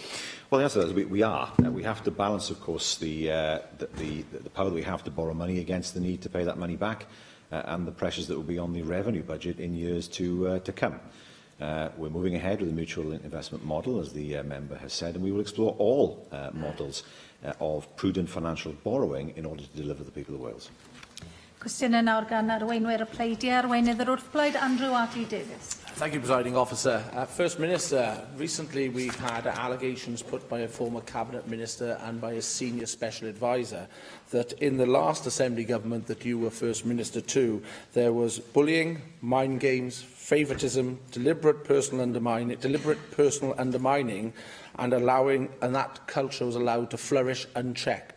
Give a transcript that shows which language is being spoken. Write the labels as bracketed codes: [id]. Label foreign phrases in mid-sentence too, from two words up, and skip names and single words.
[en] Well, the answer is we are. We have to balance, of course, the power that we have to borrow money against the need to pay that money back and the pressures that will be on the revenue budget in years to come. We're moving ahead with the mutual investment model, as the member has said, and we will explore all models of prudent financial borrowing in order to deliver the people of Wales. [cy] Cwestiwn nawr gan arweinwyr y pleidiau, arweinydd yr wrthblaid, Andrew Arty Davies. [en] Thank you, Presiding Officer. First Minister, recently we've had allegations put by a former Cabinet Minister and by a senior Special Advisor that in the last Assembly Government that you were First Minister to, there was bullying, mind games, favouritism, deliberate personal undermining, and that culture was allowed to flourish unchecked.